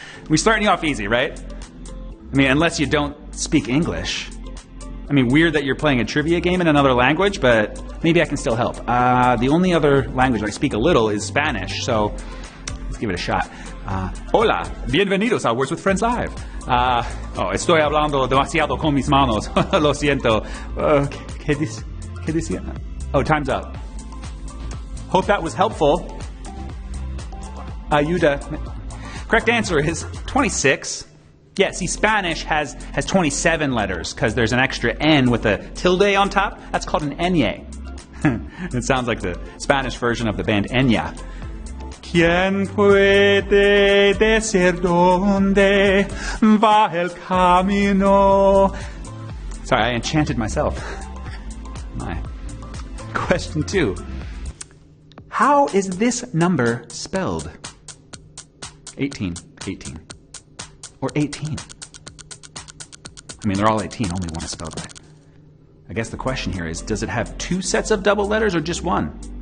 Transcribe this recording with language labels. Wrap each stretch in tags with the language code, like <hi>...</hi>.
<en>We're starting you off easy, right? I mean, unless you don't speak English. I mean, weird that you're playing a trivia game in another language, but maybe I can still help. The only other language I speak a little is Spanish, so let's give it a shot.</en> <es>Hola, bienvenidos a Words with Friends Live. Estoy hablando demasiado con mis manos. Lo siento. ¿Qué decía? Oh, time's up.</es> <en>Hope that was helpful. Ayuda. Correct answer is 26. Yeah, see, Spanish has 27 letters because there's an extra N with a tilde on top. That's called an Ñ. It sounds like the Spanish version of the band Enya.</en> <es>¿Quién puede decir dónde va el camino?</es> <en>Sorry, I enchanted myself. My. Question 2. How is this number spelled? 18. 18. Or 18. I mean, they're all 18, only one is spelled right. I guess the question here is, does it have 2 sets of double letters or just 1?</en>